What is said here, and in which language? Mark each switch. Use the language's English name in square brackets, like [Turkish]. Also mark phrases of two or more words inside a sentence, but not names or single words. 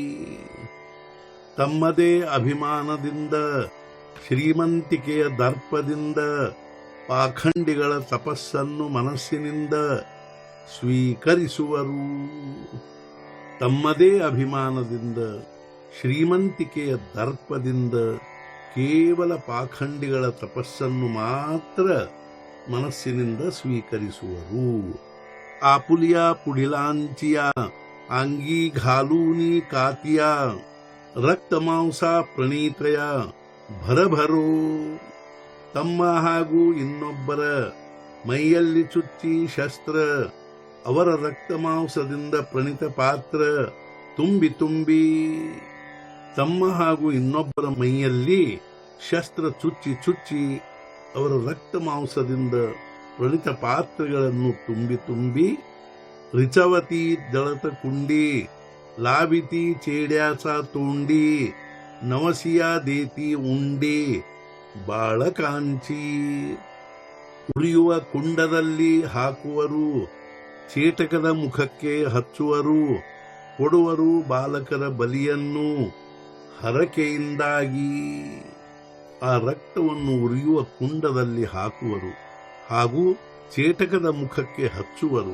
[Kannada] ತಮ್ಮದೇ ಅಭಿಮಾನದಿಂದ ಶ್ರೀಮಂತಿಕೆಯ ದರ್ಪದಿಂದ ಪಾಖಂಡಿಗಳ ತಪಸ್ಸನ್ನು ಮನಸ್ಸಿನಿಂದ ಸ್ವೀಕರಿಸುವರು। ತಮ್ಮದೇ ಅಭಿಮಾನದಿಂದ ಶ್ರೀಮಂತಿಕೆಯ ದರ್ಪದಿಂದ ಕೇವಲ ಪಾಖಂಡಿಗಳ ತಪಸ್ಸನ್ನು ಮಾತ್ರ ಮನಸ್ಸಿನಿಂದ ಸ್ವೀಕರಿಸುವರು. [Marathi] आपुलिया पुढिलांचिया अंगी घालूनी कातिया रक्तमांस प्रणीतय भरभरो. [Kannada] ತಮ್ಮ ಹಾಗೂ ಇನ್ನೊಬ್ಬರ ಮೈಯಲ್ಲಿ ಚುಚ್ಚಿ ಶಸ್ತ್ರ, ಅವರ ರಕ್ತಮಾಂಸದಿಂದ ಪ್ರಣೀತ ಪಾತ್ರ ತುಂಬಿ ತುಂಬಿ. ತಮ್ಮ ಹಾಗೂ ಇನ್ನೊಬ್ಬರ ಮೈಯಲ್ಲಿ ಶಸ್ತ್ರ ಚುಚ್ಚಿ ಚುಚ್ಚಿ ಅವರ ರಕ್ತಮಾಂಸದಿಂದ ಪ್ರಣೀತ ಪಾತ್ರಗಳನ್ನು ತುಂಬಿ ತುಂಬಿ. [Marathi] रिचवती जळत कुंडी लाभिती चेड्याचा तोंडी नवसिया देती उंडी ಬಾಳಕಾಂಚಿ. [Kannada] ಉರಿಯುವ ಕುಂಡದಲ್ಲಿ ಹಾಕುವರು, ಚೇಟಕದ ಮುಖಕ್ಕೆ ಹಚ್ಚುವರು, ಕೊಡುವರು ಬಾಲಕರ ಬಲಿಯನ್ನು ಹರಕೆಯಿಂದಾಗಿ. ಆ ರಕ್ತವನ್ನು ಉರಿಯುವ ಕುಂಡದಲ್ಲಿ ಹಾಕುವರು ಹಾಗೂ ಚೇಟಕದ ಮುಖಕ್ಕೆ ಹಚ್ಚುವರು.